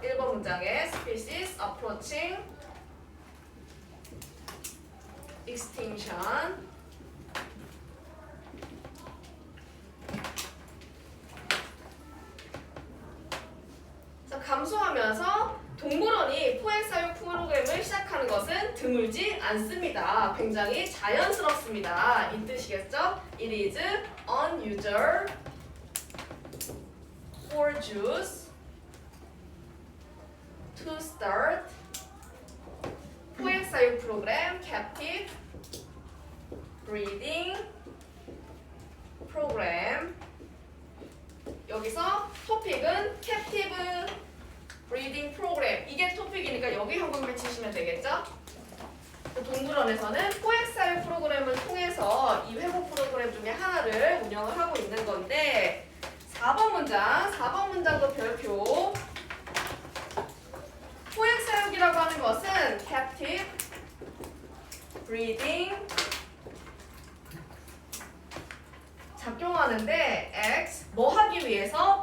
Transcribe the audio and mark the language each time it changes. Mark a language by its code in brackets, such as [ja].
[ko] 1번 문장에 [en] species approaching extinction [ko] 자, 감소하면서 동물원이 포획사육 프로그램을 시작하는 것은 드물지 않습니다. 굉장히 자연스럽습니다. 이 뜻이겠죠? [en] It is unusual for zoos to start [ko] 포획사육 프로그램, [en] captive breeding program. [ko] 여기서 토픽은 [en] captive breeding program. [ko] 이게 토픽이니까 여기 형광펜 치시면 되겠죠? 동물원에서는 포획사육 프로그램을 통해서 이 회복 프로그램 중에 하나를 운영을 하고 있는 건데 4번 문장도 별표. 포획사육이라고 하는 것은 [en] captive breeding [ko] 작용하는데 X 뭐 하기 위해서?